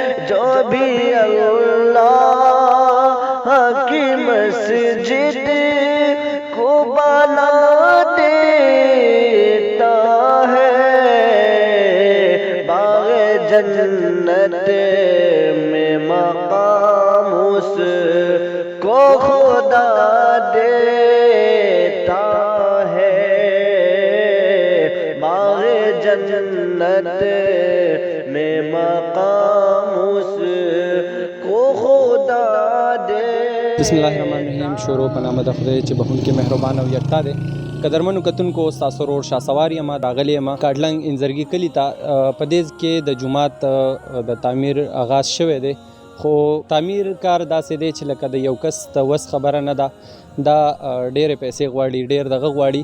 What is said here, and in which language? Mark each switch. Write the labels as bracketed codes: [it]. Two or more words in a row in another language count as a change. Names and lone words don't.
[ur] جو بھی اللہ کی مسجد کو بنا دیتا ہے، باغ جنت میں مقام اس کو خدا دیتا ہے، باغ جنت میں مقام اس کو خدا دے. [ar] بسم الله الرحمن الرحیم. [ps] شروع په نام د خدای چې بخونکی مهربان او یکتا دی. قدرمنو کتونکو ستاسو ورور شاه سوار یم، راغلی یم کاټلنګ انزرگی کلي ته. په دې کې د جومات د تعمیر آغاز شوی دی، خو تعمیر کار داسې دی چې لکه د یو کس د وس خبره نه ده، دا ډېرې پیسې غواړي، ډېر دغه غواړي.